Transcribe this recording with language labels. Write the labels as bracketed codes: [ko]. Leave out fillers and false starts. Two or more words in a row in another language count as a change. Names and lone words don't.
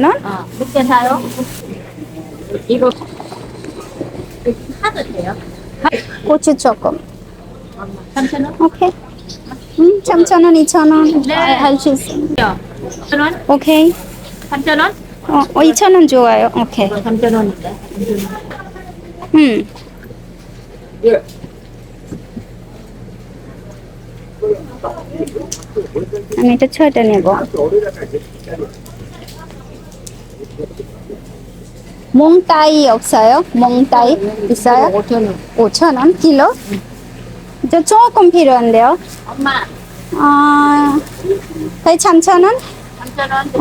[ko] 몇 개 사요? 이거 하도 돼요? 고추 조금. 3,000원? 오케이. 3,000원, 2,000원. 네. 할 수 있어요. 1,000원? 오케이. 3,000원? 2,000원 좋아요. 오케이. 3,000원인데. 응. [bn] আমি এটা 6টা নেব। [ko] 몽따이 없어요? 몽따이 있어요? 5,000원. 5,000원 킬로? 저 조금 필요한데요. 엄마, 거의 3,000원? 3,000원 돼요?